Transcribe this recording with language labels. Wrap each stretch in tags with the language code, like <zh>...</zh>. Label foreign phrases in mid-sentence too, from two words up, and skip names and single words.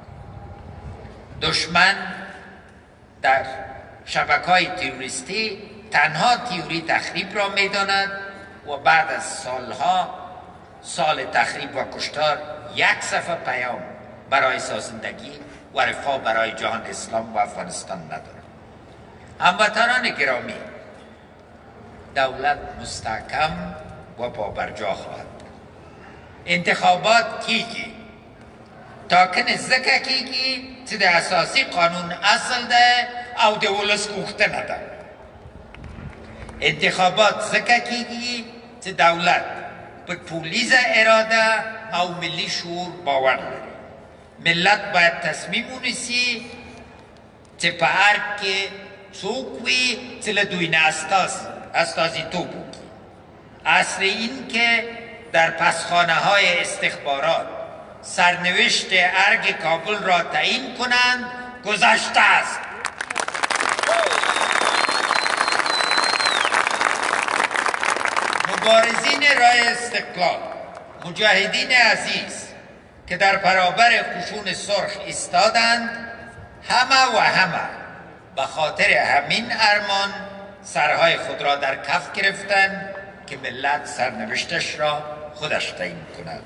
<fa>دشمن در شبکه‌های تروریستی تنها تئوری تخریب را می‌داند و بعد از سال تخریب و کشتار یک صفحه پیام برای سازندگی و رفاه برای جهان اسلام و افغانستان ندارد. هموطنان گرامی، دولت مستحکم و پابرجا خواهد.</fa> <ps>انتخابات کیږي ټاکنې ځکه کیږي چې د اساسي قانون اصل ده او د ولس غوښتنه ده. انتخابات ځکه کیږي چې دولت په ټولیزه اراده او ملي شعور باور لري. ملت باید تصمیم ونیسي چې په ارګ کې څوک وي چې له دوی نه استازیتوب وکړي.</ps> <fa>اصل این که در پسخانه های استخبارات سرنوشت ارگ کابل را تعیین کنند گذشته است. مبارزین رای استقلال، مجاهدین عزیز که در برابر خشون سرخ ایستادند، همه به خاطر همین ارمان سرهای خود را در کف گرفتند که ملت سرنوشتش را خودش تعیین کند.</fa>